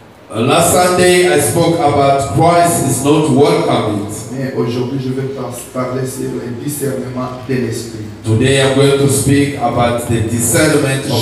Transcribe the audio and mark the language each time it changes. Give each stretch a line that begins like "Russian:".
English: Last Sunday I spoke about Christ is not welcome it.
French: Mais aujourd'hui, je vais parler sur le discernement de l'esprit.
English: Today I'm going to speak about the discernment of